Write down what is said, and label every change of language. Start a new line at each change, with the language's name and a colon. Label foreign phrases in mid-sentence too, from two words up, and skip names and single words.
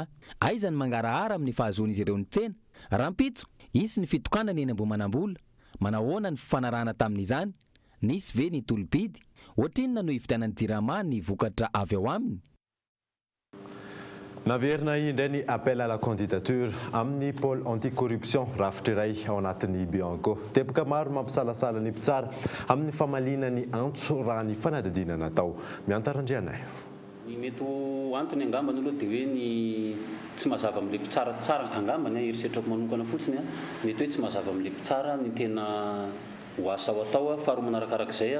Malagasy: Aiza ny mangarahara amin'ny fahazoan'izy ireo ny tsena. Rampitso, isy ny fitokanana eny Ambohimanambola. Manahoana ny fifanarahana tamin'izany? Nisy ve ny tolobidy? Ohatrinona no ividianan'ny jirama ny vokatra avy ao aminy? Naverina indray ny
French: appel à la candidature
Malagasy: amin'ny
French: pôle anticorruption
Malagasy: rafitra iray ao anatin'ny Bianco. Teboka maro mampisalasala ny mpitsara amin'ny famalina ny antso raha ny fanadidina natao. Miantarandrianay. Ny mety antony angambany aloha dia hoe ny tsy mazava amin'ilay mpitsara tsara angambany erisetrako manokana fotsiny mety hoe tsy mazava amin'ilay mpitsara ny tena ho asa ho atao faharoa manarakarak'izay